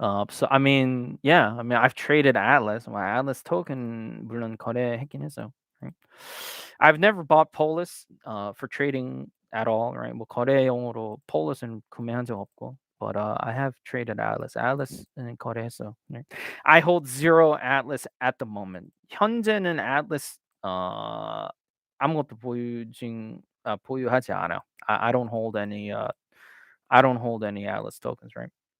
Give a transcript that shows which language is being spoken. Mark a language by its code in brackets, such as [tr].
[en] So I mean, yeah, I mean I've traded Atlas. My Atlas token [ko] 물론 거래했긴 했어요. [en] Right? I've never bought Polis for trading at all, right? [ko] 뭐 거래용으로 Polis은 구매한 적 없고. [en] But I have traded Atlas. [ko] Atlas는 거래했어. [en] Right? I hold zero Atlas at the moment. [ko] 현재는 Atlas 아무것도 보유하지 않아요. [en] I don't hold any I don't hold any Atlas tokens, right?